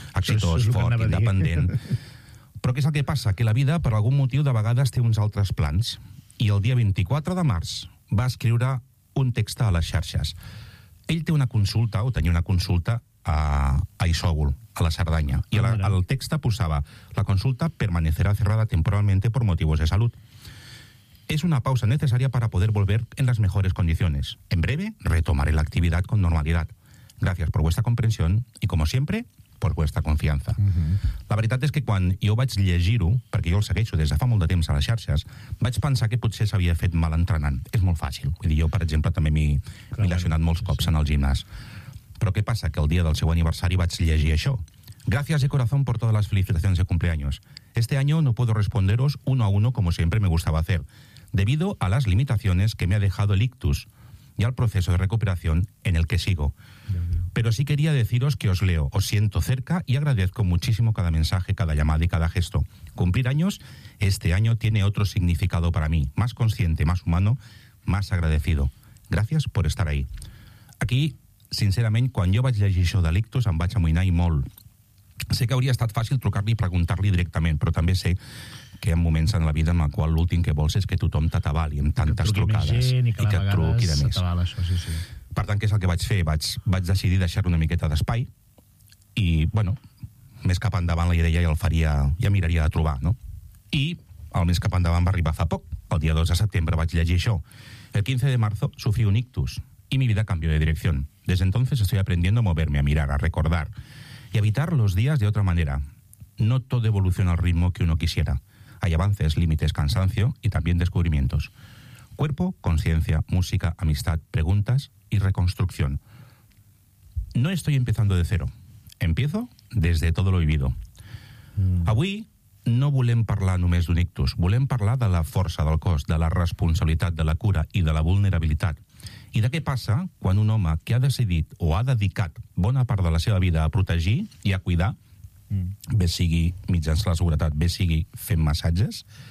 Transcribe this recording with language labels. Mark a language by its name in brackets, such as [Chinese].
[Catalan] Exitós, fort, independent. Però què és el que passa? Que la vida, per algun motiu, de vegades té uns altres plans. I el dia 24 de març va escriure un text a les xarxes. Ell té una consulta, o tenia una consulta, a Isòvol, a la Cerdanya. I el text posava: [Spanish] la consulta permanecerá cerrada temporalmente por motivos de salud. Es una pausa necesaria para poder volver en las mejores condiciones. En breve, retomaré la actividad con normalidad. Gracias por vuestra comprensión y, como siempre, por vuestra confianza. [Catalan] La veritat és que quan jo vaig llegir-ho, perquè jo el segueixo des de fa molt de temps a les xarxes, vaig pensar que potser s'havia fet mal entrenant. És molt fàcil. Vull dir, jo, per exemple, també m'he lesionat molts cops en el gimnàs. Però què passa? Que el dia del seu aniversari vaig llegir això. [Spanish] Gracias de corazón por todas las felicitaciones de cumpleaños. Este año no puedo responderos uno a uno como siempre me gustaba hacer, debido a las limitaciones que me ha dejado el ictus y al proceso de recuperación en el que sigo. Pero sí quería deciros que os leo, os siento cerca y agradezco muchísimo cada mensaje, cada llamada y cada gesto. Cumplir años, este año tiene otro significado para mí, más consciente, más humano, más agradecido. Gracias por estar ahí. Aquí... [Catalan] Sincerament, quan jo vaig llegir això de l'ictus, em vaig amoïnar i molt. Sé que hauria estat fàcil trucar-li i preguntar-li directament, però també sé que hi ha moments en la vida en el qual l'últim que vols és que tothom t'atabali amb tantes trucades. I que truqui de més. Això, sí. Per tant, què és el que vaig fer? Vaig decidir deixar una miqueta d'espai i, bueno, més cap endavant la idea ja miraria de trobar, no? I el més cap endavant va arribar fa poc. El dia 2 de setembre vaig llegir això. [Spanish] El 15 de marzo sufrí un ictus y mi vida cambió de dirección. Desde entonces estoy aprendiendo a moverme, a mirar, a recordar y a evitar los días de otra manera. No todo evoluciona al ritmo que uno quisiera. Hay avances, límites, cansancio y también descubrimientos. Cuerpo, conciencia, música, amistad, preguntas y reconstrucción. No estoy empezando de cero. Empiezo desde todo lo vivido. [Catalan] Avui no volem parlar només d'un ictus. Volem parlar de la força del cos, de la responsabilitat, de la cura i de la vulnerabilitat. I de què passa quan un home que ha decidit o ha dedicat bona part de la seva vida a protegir i a cuidar, bé sigui mitjançant la seguretat, bé sigui fent massatges,